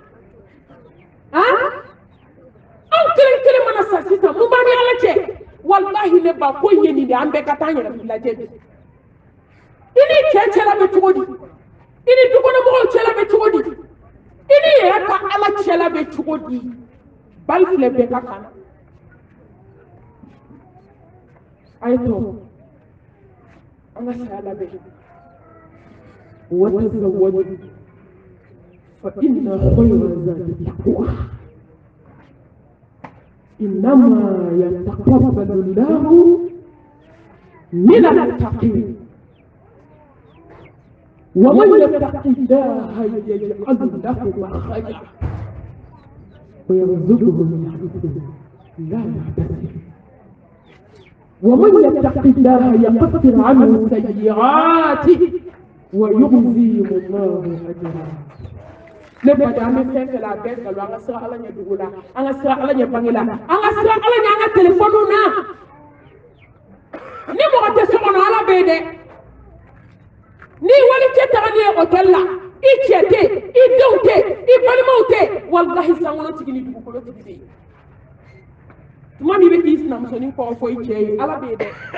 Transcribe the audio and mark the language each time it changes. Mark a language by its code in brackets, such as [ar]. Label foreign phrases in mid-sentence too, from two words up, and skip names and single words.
[bm] anw kelen kelen mana sa sisan mun b'an ni ala cɛ walahi ne ba ko in ye nin de an bɛɛ ka taa an yɛrɛ lajɛ bi i ni cɛ cɛla bɛ cogo di i ni dukɔnɔmɔgɔw cɛla bɛ cogo di i ni yɛrɛ ka ala cɛla bɛ cogo di bali filɛ bɛɛ ka kan a ye to an ka saya labɛn [ar] وتزودوا فإن خير الزاد التقوى إنما يتقبل الله من المتقين ومن يتق الله يجعل له مخرجا ويرزقه من حيث لا يحتسب ومن يتق الله يكفر عنه سيئاته ويجزيه الله أجرا [bm] ne ba da me fɛn la bɛɛ salo an ka sira ala ɲɛ dugu la an ka sira ala ɲɛ bange la an ka sira ala ɲɛ an ka telefɔniw na ni mɔgɔ tɛ so kɔnɔ ala bɛ ye dɛ ni wali cɛ taga ni ye hôtel la i cɛ tɛ i denw tɛ i balimaw tɛ walahi sankolotigi ni dugukolotigi bɛ yen tuma min i bɛ k'i sinamusonin kɔrɔ fɔ i cɛ ye ala bɛ ye dɛ